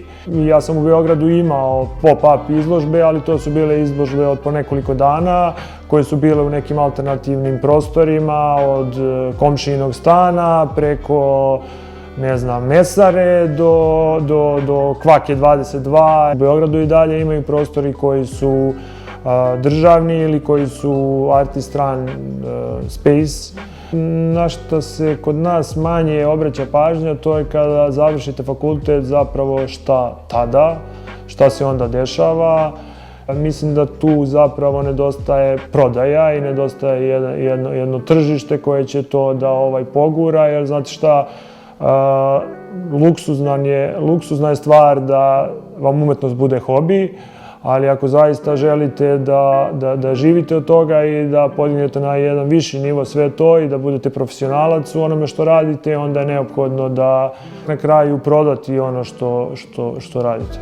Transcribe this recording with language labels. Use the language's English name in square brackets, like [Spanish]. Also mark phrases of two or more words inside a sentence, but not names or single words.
[Serbian] Ja sam u Beogradu imao pop-up izložbe, ali to su bile izložbe od po nekoliko dana, koje su bile u nekim alternativnim prostorima, od komšijinog stana preko mesare do Kvake 22. U Beogradu i dalje imaju prostori koji su državni ili koji su [English] artist run space. [Serbian] Na što se kod nas manje obraća pažnja, to je kada završite fakultet zapravo šta tada, šta se onda dešava. Mislim da tu zapravo nedostaje prodaja i nedostaje jedno tržište koje će to da pogura, jer znate šta, luksuzna je stvar da vam umetnost bude hobi, ali ako zaista želite da živite od toga i da podignete na jedan viši nivo sve to i da budete profesionalac u onome što radite, onda je neophodno da na kraju prodati ono što radite.